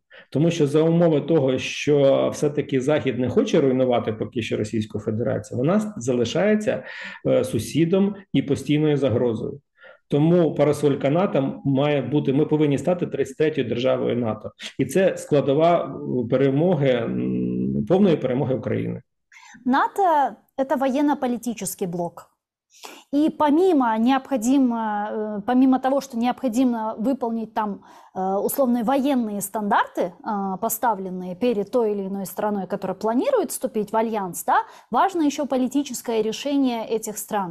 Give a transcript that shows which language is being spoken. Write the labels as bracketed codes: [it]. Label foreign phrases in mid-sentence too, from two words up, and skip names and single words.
[uk] Тому що за умови того, що все-таки Захід не хоче руйнувати поки що Російську Федерацію, вона залишається сусідом і постійною загрозою. Тому парасолька НАТО має бути, ми повинні стати 33-ю державою НАТО. І це складова перемоги, повної перемоги України. [ru] НАТО – это военно-политический блок. И помимо того, что необходимо выполнить там условные военные стандарты, поставленные перед той или иной страной, которая планирует вступить в альянс, да, важно еще политическое решение этих стран.